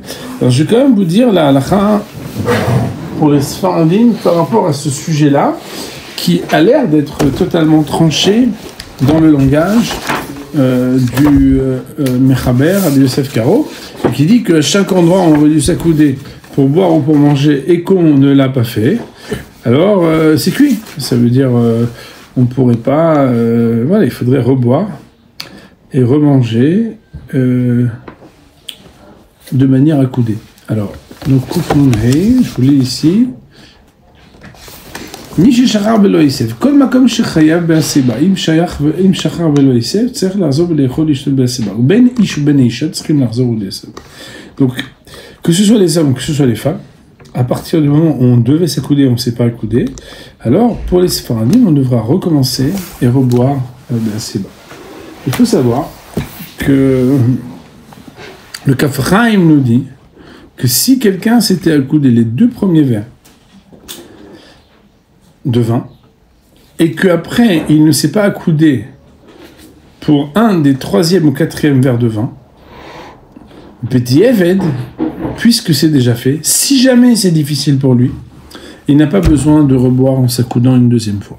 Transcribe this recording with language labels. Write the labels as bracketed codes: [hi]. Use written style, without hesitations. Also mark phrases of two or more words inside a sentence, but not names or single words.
[fr] Alors, je vais quand même vous dire la halakha pour les sfardim par rapport à ce sujet-là, qui a l'air d'être totalement tranché dans le langage du Mechaber, Rabbi Yosef Karo, qui dit qu'à chaque endroit où on aurait dû s'accouder pour boire ou pour manger et qu'on ne l'a pas fait, alors c'est cuit. Ça veut dire on ne pourrait pas... voilà, il faudrait reboire et remanger de manière accoudée. Alors, donc, je vous lis ici. [he] מי ששכח ולא ייסף, כל מקום שחייב בהסיבה, אם שכח ולא ייסף, צריך לחזור ולאכול לשתות בהסיבה. ובין איש ובין אישה צריכים לחזור ולאסוף. [fr] Donc, que ce soit les hommes, que ce soit les femmes, à partir du moment où on devait s'accouder, on ne s'est pas accoudé, alors pour les séfaradim, on devra recommencer et reboire בהסיבה. Il faut savoir que le Kaf Chaim nous dit que si quelqu'un s'était accoudé les deux premiers verres de vin, et qu'après il ne s'est pas accoudé pour un des troisième ou quatrième verres de vin, petit Eved, puisque c'est déjà fait, si jamais c'est difficile pour lui, il n'a pas besoin de reboire en s'accoudant une deuxième fois.